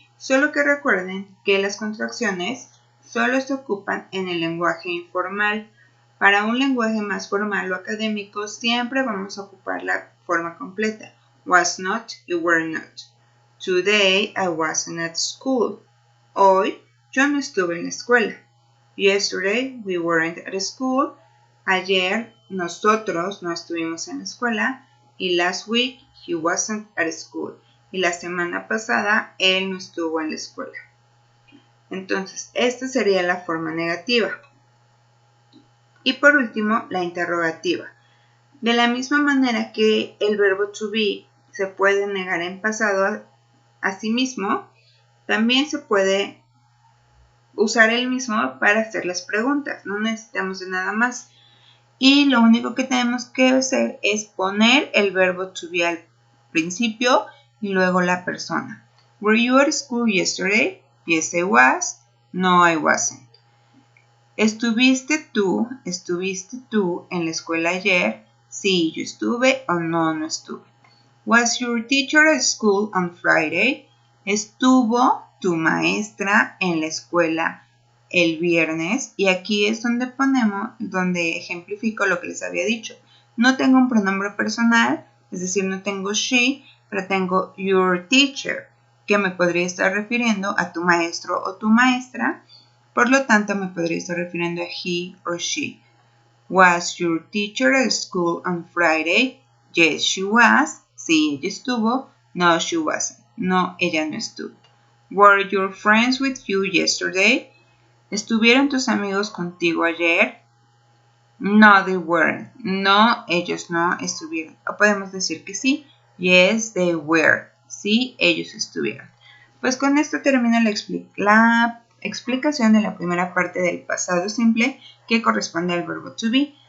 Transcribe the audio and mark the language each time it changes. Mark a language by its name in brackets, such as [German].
[Spanish] Solo que recuerden que las contracciones solo se ocupan en el lenguaje informal. Para un lenguaje más formal o académico siempre vamos a ocupar la forma completa. [English] Was not y were not. Today I wasn't at school. [Spanish] Hoy yo no estuve en la escuela. [English] Yesterday we weren't at school. [Spanish] Ayer nosotros no estuvimos en la escuela. [English] Y last week he wasn't at school. [Spanish] Y la semana pasada él no estuvo en la escuela. Entonces, esta sería la forma negativa. Y por último, la interrogativa. De la misma manera que el verbo to be se puede negar en pasado a sí mismo, también se puede usar el mismo para hacer las preguntas. No necesitamos de nada más. Y lo único que tenemos que hacer es poner el verbo to be al principio y luego la persona. [English] Were you at school yesterday? Yes, I was. No, I wasn't. [Spanish] ¿Estuviste tú en la escuela ayer? Sí, yo estuve o no, no estuve. [English] Was your teacher at school on Friday? [Spanish] ¿Estuvo tu maestra en la escuela el viernes? Y aquí es donde ejemplifico lo que les había dicho. No tengo un pronombre personal, es decir, no tengo she, pero tengo your teacher, que me podría estar refiriendo a tu maestro o tu maestra. Por lo tanto, me podría estar refiriendo a he or she. [English] Was your teacher at school on Friday? Yes, she was. [Spanish] Sí, ella estuvo. [English] No, she wasn't. [Spanish] No, ella no estuvo. [English] Were your friends with you yesterday? [Spanish] ¿Estuvieron tus amigos contigo ayer? [English] No, they weren't. [Spanish] No, ellos no estuvieron. O podemos decir que sí. [English] Yes, they were. [Spanish] Sí, ellos estuvieron. Pues con esto termina la explicación de la primera parte del pasado simple que corresponde al verbo to be.